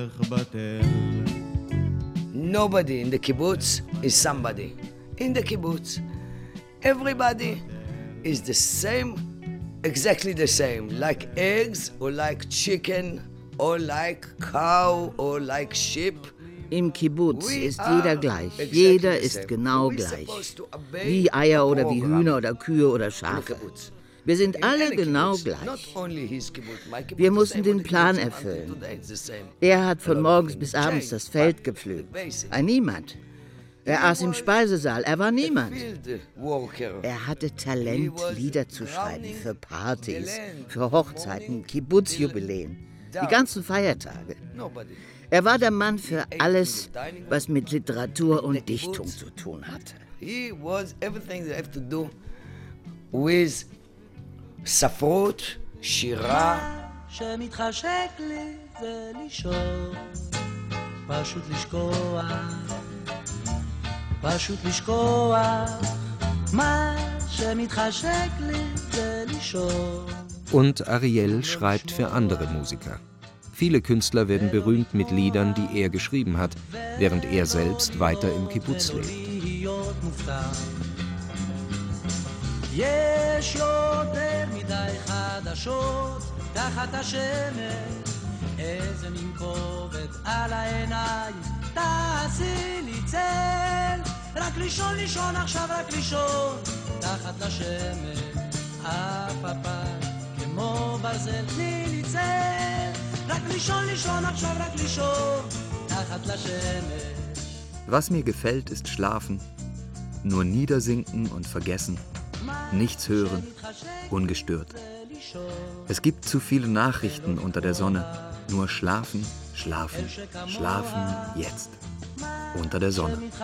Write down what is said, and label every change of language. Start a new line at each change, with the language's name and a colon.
English: Nobody in the kibbutz is somebody. In the kibbutz, everybody is the same, exactly the same, like eggs or like chicken or like cow or like sheep.
German: Im Kibbutz ist jeder gleich.
English: Exactly
German: jeder ist genau gleich. Wie Eier oder wie Hühner oder Kühe oder Schafe. Wir sind alle genau gleich. Wir mussten den Plan erfüllen. Er hat von morgens bis abends das Feld gepflügt. Ein Niemand. Er aß im Speisesaal. Er war niemand. Er hatte Talent, Lieder zu schreiben für Partys, für Hochzeiten, Kibbutzjubiläen. die ganzen Feiertage. Er war der Mann für alles, was mit Literatur und Dichtung zu tun hatte.
English: He was everything that had to do with
Hebrew: Safot, Shira. פשוט לשכוח מה שמתחשק לי זה לישור.
German: Und Ariel schreibt für andere Musiker. Viele Künstler werden berühmt mit Liedern, die er geschrieben hat, während er selbst weiter im Kibbutz lebt.
Hebrew: יש יותר מדי חדשות תחת השמש איזה מין כובד על העיניים תעשי לי צל רק לישון לישון עכשיו רק לישון תחת השמש אפפה כמו ברזל תני לי צל רק לישון לישון עכשיו רק לישון תחת השמש.
German: Was mir gefällt ist schlafen, nur niedersinken und vergessen. Nichts hören, ungestört. Es gibt zu viele Nachrichten unter der Sonne. Nur schlafen, schlafen, schlafen jetzt. Unter der Sonne.